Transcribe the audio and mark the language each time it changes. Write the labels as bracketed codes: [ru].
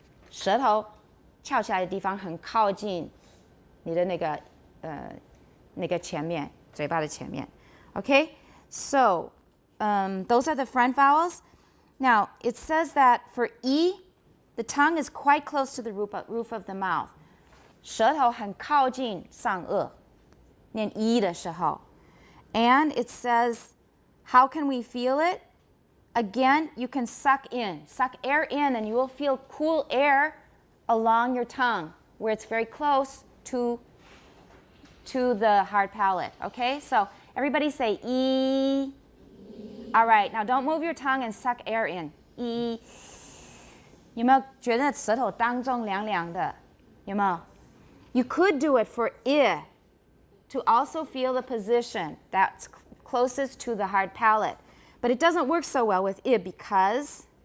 [zh] 舌头翘起来的地方很靠近你的那个前面，嘴巴的前面。 [en] Okay? So those are the front vowels. Now it says that for the tongue is quite close to the roof of the mouth. [zh] 舌头很靠近上颚，念的时候。 [en] And it says, how can we feel it? Again, you can suck air in, and you will feel cool air along your tongue, where it's very close to the hard palate. Okay, so everybody say e. All right, now don't move your tongue and suck air in. E. [zh] 有没有觉得舌头当中凉凉的？有没有？ [en] You could do it for to also feel the position that's closest to the hard palate. But it doesn't work so well with because.